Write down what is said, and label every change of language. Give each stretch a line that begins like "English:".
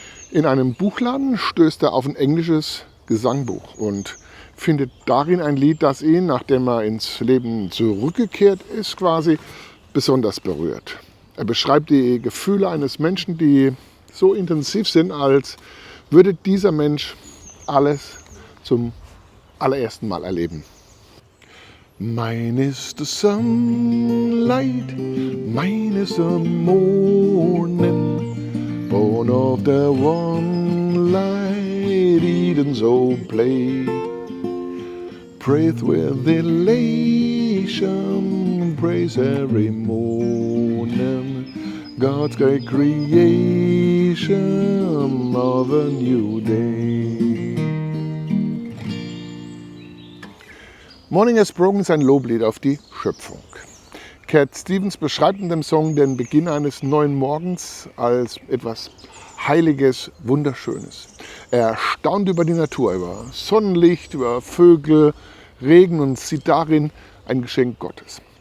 German: In einem Buchladen stößt er auf ein englisches Gesangbuch und findet darin ein Lied, das ihn, nachdem er ins Leben zurückgekehrt ist, quasi besonders berührt. Er beschreibt die Gefühle eines Menschen, die so intensiv sind, als würde dieser Mensch alles zum allerersten Mal erleben.
English: Mine is the sunlight, mine is the morning, born of the one light, Eden's old play. Praise with elation, praise every morning, God's great creation of a new day.
German: Morning Has Broken ist ein Loblied auf die Schöpfung. Cat Stevens beschreibt in dem Song den Beginn eines neuen Morgens als etwas Heiliges, Wunderschönes. Er staunt über die Natur, über Sonnenlicht, über Vögel, Regen und sieht darin ein Geschenk Gottes.